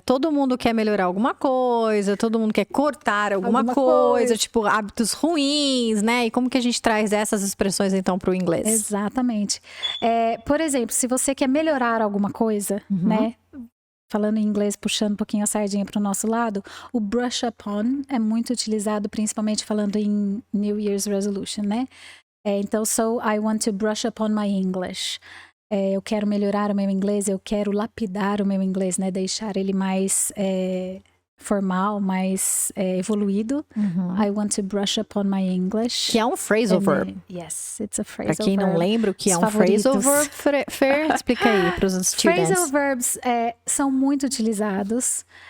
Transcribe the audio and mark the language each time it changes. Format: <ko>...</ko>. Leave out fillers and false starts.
<pt>Todo mundo quer melhorar alguma coisa, todo mundo quer cortar alguma coisa, tipo hábitos ruins, né? E como que a gente traz essas expressões, então, pro inglês? Exatamente. Por exemplo, se você quer melhorar alguma coisa, né? Falando em inglês, puxando um pouquinho a sardinha para o nosso lado, o brush up on é muito utilizado, principalmente falando em New Year's Resolution, né? Então,</pt> <en>so I want to brush up on my English.</en> <pt>Eu quero melhorar o meu inglês, eu quero lapidar o meu inglês, né? Deixar ele mais formal, mais evoluído.</pt> <en>I want to brush up on my English.</en> <pt>Que é um phrasal verb.</pt> <en>Yes, it's a phrasal verb.</en> <pt>Pra quem não lembra o que é um phrasal verb, Fer, explica aí para os students. Phrasal verbs são muito utilizados.</pt>